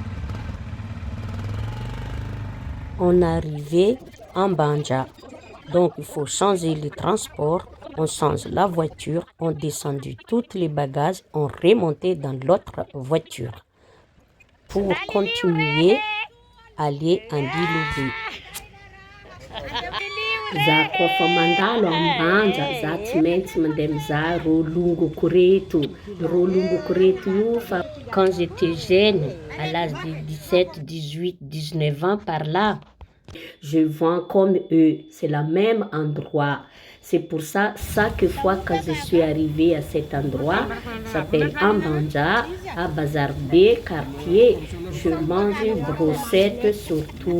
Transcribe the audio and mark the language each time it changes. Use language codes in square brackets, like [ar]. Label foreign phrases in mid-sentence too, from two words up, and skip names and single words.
[fr] On est arrivé en Banja. Donc il faut changer le transport. On change la voiture, on descendu tous les bagages, on remontait dans l'autre voiture pour continuer à aller en Biloubi. [mg] Za kofa mandalo ambanja za tsy maintsy mandeha mizaha rolongo koreto io fa [fr] quand j'étais jeune à l'âge de 17, 18, 19 ans par là je vois comme eux, c'est le même endroit. C'est pour ça, chaque fois que je suis arrivée à cet endroit, ça s'appelle Ambanja, à Bazarbe, quartier, je mange brossette surtout.